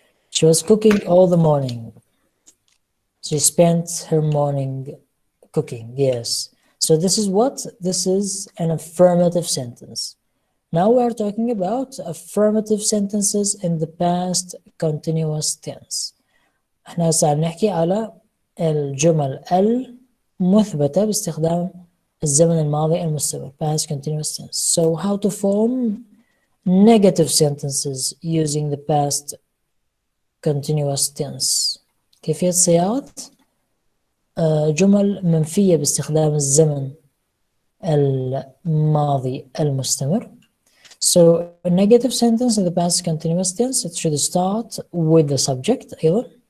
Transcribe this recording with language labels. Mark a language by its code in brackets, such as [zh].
[en] She was cooking all the morning. She spent her morning cooking. Yes. So this is what? This is an affirmative sentence. Now we're talking about affirmative sentences in the past continuous tense. [ar] احنا هسه نحكي على الجمل المثبتة باستخدام الزمن الماضي المستمر past continuous tense. [en] So how to form negative sentences using the past continuous tense. [ar] كيفية صياغة جمل منفية باستخدام الزمن الماضي المستمر. [en] So a negative sentence in the past continuous tense, it should start with the subject [ar] أيضا.